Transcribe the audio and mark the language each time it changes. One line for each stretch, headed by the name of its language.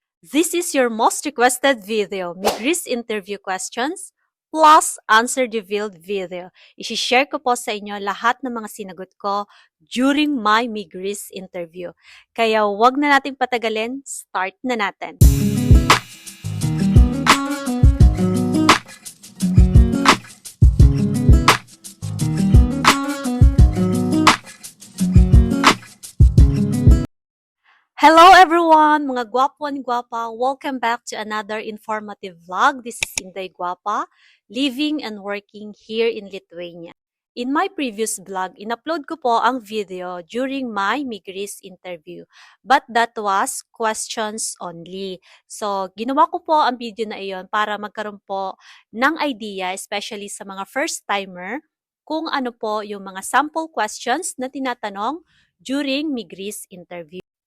English: This is your most requested video, Migris interview questions plus answer revealed video.
Filipino: I-share ko po sa inyo lahat ng mga sinagot ko during my Migris interview. Kaya wag na nating patagalin, start na natin.
English: Hello everyone, mga gwapo and gwapa. Welcome back to another informative vlog. This is Inday Gwapa, living and working here in Lithuania. In my previous vlog,
Filipino: in-upload ko po ang
English: video during my Migris interview. But that was questions only.
Filipino: So, ginawa ko po ang video na iyon para magkaroon po ng idea, especially sa mga first-timer, kung ano po yung mga sample questions na tinatanong during Migris interview.